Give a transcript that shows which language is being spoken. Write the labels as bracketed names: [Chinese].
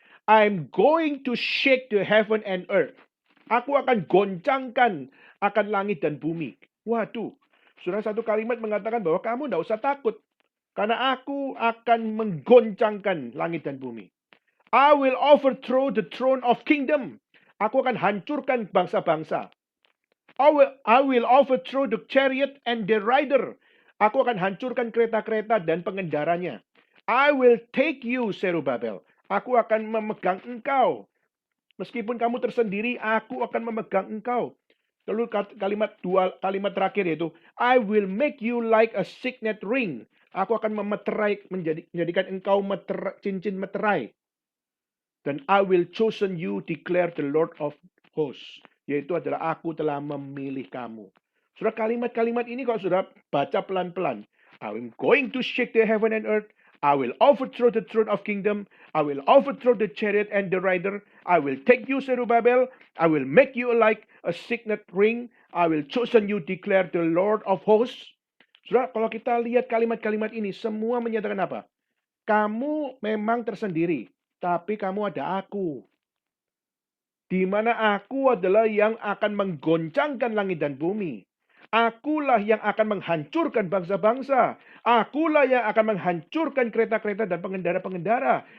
[English] I'm going to shake the heaven and earth. [Indonesian] Aku akan goncangkan akan langit dan bumi. Waduh, saudara, satu kalimat mengatakan bahwa kamu tidak usah takut, karena aku akan menggoncangkan langit dan bumi. [English] I will overthrow the throne of kingdom. [Indonesian] Aku akan hancurkan bangsa-bangsa. [English] I will overthrow the chariot and the rider. [Indonesian] Aku akan hancurkan kereta-kereta dan pengendaranya. [English] I will take you, [Indonesian] Zerubabel. Aku akan memegang engkau. Meskipun kamu tersendiri, aku akan memegang engkau. Lalu kalimat terakhir yaitu, [English] I will make you like a signet ring. [Indonesian] Aku akan menjadikan engkau cincin meterai. [English] Dan I will chosen you, declare the Lord of hosts. [Indonesian] Yaitu adalah aku telah memilih kamu. Saudara, kalimat-kalimat ini kalau saudara baca pelan-pelan. [English] I'm going to shake the heaven and earth. I will overthrow the throne of kingdom. I will overthrow the chariot and the rider. I will take you, Zerubabel. I will make you like a signet ring. I will chosen you, declare the Lord of hosts. [Indonesian] Saudara, kalau kita lihat kalimat-kalimat ini, semua menyatakan apa? Kamu memang tersendiri, tapi kamu ada aku. Di mana aku adalah yang akan menggoncangkan langit dan bumi. Akulah yang akan menghancurkan bangsa-bangsa. Akulah yang akan menghancurkan kereta-kereta dan pengendara-pengendara.